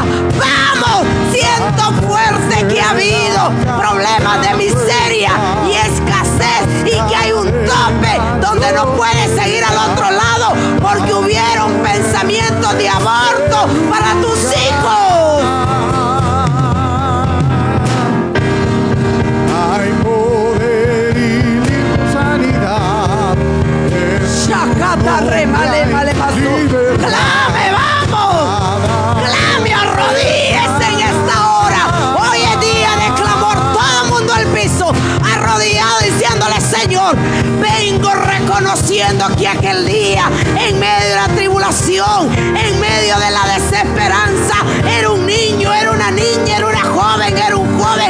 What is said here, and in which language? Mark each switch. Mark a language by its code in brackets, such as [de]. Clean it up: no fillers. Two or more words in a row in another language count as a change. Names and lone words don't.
[es] Vamos, siento fuerte que ha habido problemas de miseria y escasez, y que hay un tope donde no puedes seguir al otro lado, porque hubieron pensamientos de aborto para tus hijos. Hay poder y sanidad. Shakata remale male maso. Clame, vamos. Clame, arrodíllese en esta hora. Hoy es día de clamor. Todo el mundo al piso, arrodillado, diciéndole: Señor, vengo reconociendo que aquel día, en medio de la tribulación, en medio de la desesperanza, era un niño, era una niña, era una joven, era un joven.